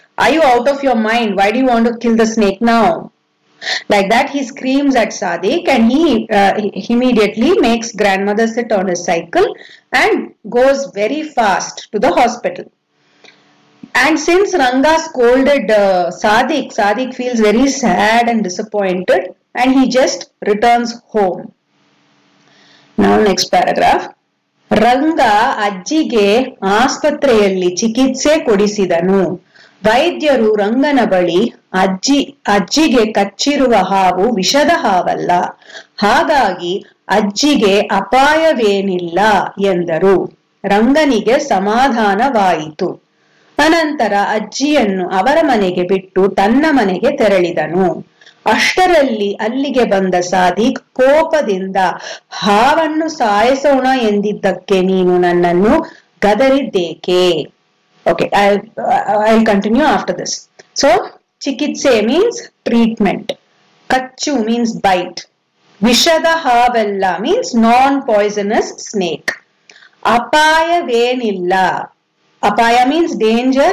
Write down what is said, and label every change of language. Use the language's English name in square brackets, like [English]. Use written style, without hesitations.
[English] Are you out of your mind? Why do you want to kill the snake now? Like that he screams at Sadik, and he immediately makes grandmother sit on his cycle and goes very fast to the hospital. And since Ranga scolded Sadik feels very sad and disappointed, and he just returns home. Now next paragraph. [Kannada] ರಂಗ ಅಜ್ಜಿಗೆ ಆಸ್ಪತ್ರೆಯಲ್ಲಿ ಚಿಕಿತ್ಸೆ ಕೊಡಿಸಿದನು. ವೈದ್ಯರು ರಂಗನ ಬಳಿ, ಅಜ್ಜಿಗೆ ಕಚ್ಚಿರುವ ಹಾವು ವಿಷದ ಹಾವಲ್ಲ, ಹಾಗಾಗಿ ಅಜ್ಜಿಗೆ ಅಪಾಯವೇನಿಲ್ಲ ಎಂದರು. ರಂಗನಿಗೆ ಸಮಾಧಾನವಾಯಿತು. ಅನಂತರ ಅಜ್ಜಿಯನ್ನು ಅವರ ಮನೆಗೆ ಬಿಟ್ಟು ತನ್ನ ಮನೆಗೆ ತೆರಳಿದನು. ಅಷ್ಟರಲ್ಲಿ ಅಲ್ಲಿಗೆ ಬಂದ ಸಾದಿಕ್ ಕೋಪದಿಂದ, ಹಾವನ್ನು ಸಾಯಿಸೋಣ ಎಂದಿದ್ದಕ್ಕೆ ನೀನು ನನ್ನನ್ನು ಗದರಿದ್ದೇಕೆ? [English] Okay, I'll continue after this. So, chikitse means treatment. Kachu means bite. Vishada havella means non-poisonous snake. [Kannada] Apaya venilla. [English] Apaya means danger.